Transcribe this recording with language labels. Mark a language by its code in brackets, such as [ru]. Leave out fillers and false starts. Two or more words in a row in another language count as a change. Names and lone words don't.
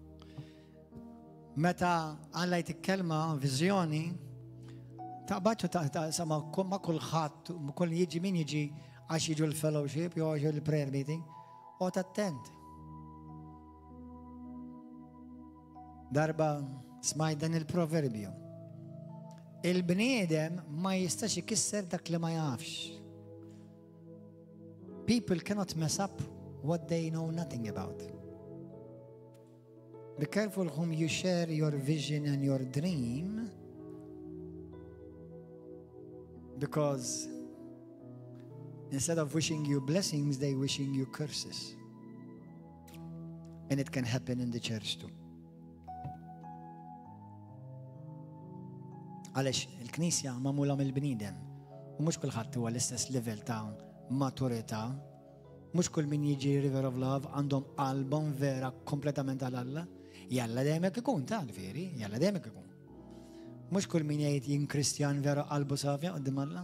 [mt] Meta Alla jtikkelma viżjoni taqbadx sama ma kulħadd, kull jiġi min jiġi għax jiġu l-fellowship jew jiġu l- [en] prayer meeting, [mt] u attent. Darba smaj dan il-proverbju. Il-bniedem ma jistax ikisser dak li ma jafx. [en] People cannot mess up what they know nothing about. Be careful whom you share your vision and your dream, because instead of wishing you blessings, they wishing you curses. And it can happen in the church too. [mt] Għalix il-Knisja magħmula mill-bniedem u mhux kulħadd huwa l-istess level ta' maturità. Mhux kull min jiġi River of Love għandhom qalbhom vera kompletament għal Alla. Jalla dejjem ikun tal-veri, jalla dejjem ikun. Mhux kull min jgħid jien Kristjan vera qalbu safja qudiem Alla.